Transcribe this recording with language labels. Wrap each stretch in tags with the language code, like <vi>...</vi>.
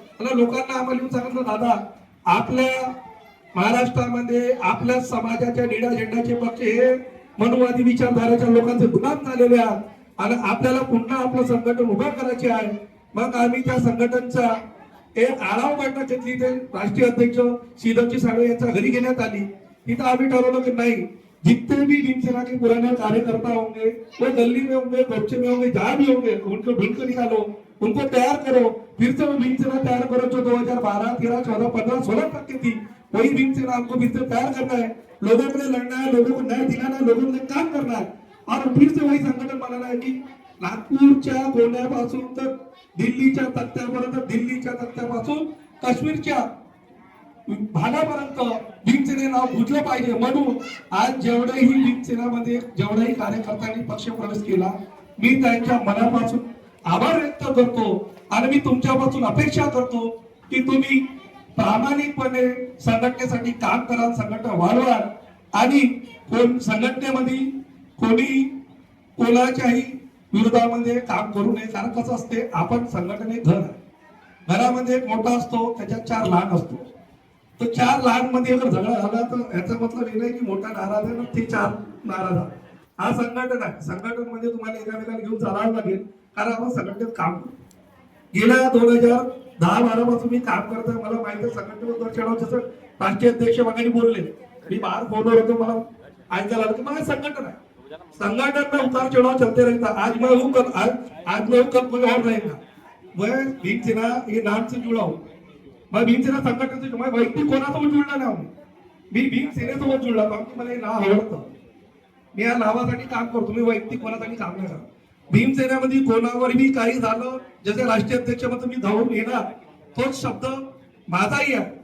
<mr>आणि लोकांना आम्हाला येऊन सांगितलं दादा आपल्या महाराष्ट्रामध्ये आपल्या समाजाच्या निळ्या झेंड्याचे पक्ष हे मनुवादी विचारधाराच्या लोकांचे गुलाम झालेले आहेत आणि आपल्याला पुन्हा आपलं संघटन उभं करायचे आहे. मग आम्ही त्या संघटनचा एक आढावा बैठक घेतली. ते राष्ट्रीय अध्यक्ष श्रीधरजी साळवे यांच्या घरी घेण्यात आली. तिथं आम्ही ठरवलं की नाही</mr> <hi>जितने भी भीमसेना के पुराने कार्यकर्ता होंगे वो दिल्ली में होंगे, बच्चे में होंगे, जहाँ भी होंगे उनको ढूंढ कर निकालो, उनको तैयार करो. फिर से वो भीमसेना तैयार करो जो 2012, 13, 14, 15, 16 तक की थी. वही भीमसेना हमको फिर से तैयार करना है. लोगों के लिए लड़ना है, लोगों को न्याय दिलाना है, लोगों के लिए काम करना है और फिर से वही संगठन बनाना है की</hi> <mr>नागपूरच्या गोंड्यापासून तर दिल्लीच्या तख्त्यापर्यंत, दिल्लीच्या तख्त्यापासून काश्मीरच्या भागापर्यंत भीमसेने नाव गुंजलं पाहिजे. म्हणून आज जेवढेही भीमसेनामध्ये जेवढ्याही कार्यकर्त्यांनी पक्ष प्रवेश केला मी त्यांच्या मनापासून आभार व्यक्त करतो आणि मी तुमच्यापासून अपेक्षा करतो की तुम्ही प्रामाणिकपणे संघटनेसाठी काम कराल, संघटना वाढवाल आणि संघटनेमध्ये कोणी कोणाच्याही विरोधामध्ये काम करू नये. कारण कसं असते आपण संघटने घर आहे, घरामध्ये एक मोठा असतो त्याच्यात 4 लहान असतो. तो 4 लहान मध्ये अगर झगडा झाला तर याचा मतलब हे नाही की मोठा नाराज आहे ना ते 4 नाराज आहे. हा संघटन आहे. संघटन म्हणजे तुम्हाला एकामेकाला घेऊन चालावं लागेल कारण आपण संघटनेत काम करतो. गेल्या 2010-12 पासून मी काम करतोय. मला माहिती आहे संघटनेवर चढाव जसं राष्ट्रीय अध्यक्ष वगैरे बोलले मी बाहेर फोनवर होतो मला ऐकायला आलं की मला संघटन आहे.</mr> <hi>संगठन में उतार चढ़ाव चलते रहता. आज मैं हूँ कल कोई और रहेगा. मैं भीमसेना ये नाम से जुड़ा हूँ.</hi> <mr>मग भीमसेना संघटनेचं मग वैयक्तिक कोणासोबत जुळला नाही आम्ही. मी भीमसेनेसोबत जुळला, कारण की मला हे नाव आवडतं. मी या नावासाठी काम करतो, मी वैयक्तिक कोणासाठी काम नाही करत. भीमसेनेमध्ये कोणावरही काही झालं, जसे राष्ट्रीय अध्यक्ष म्हणून मी धावून येणार, तोच शब्द माझाही आहे.</mr>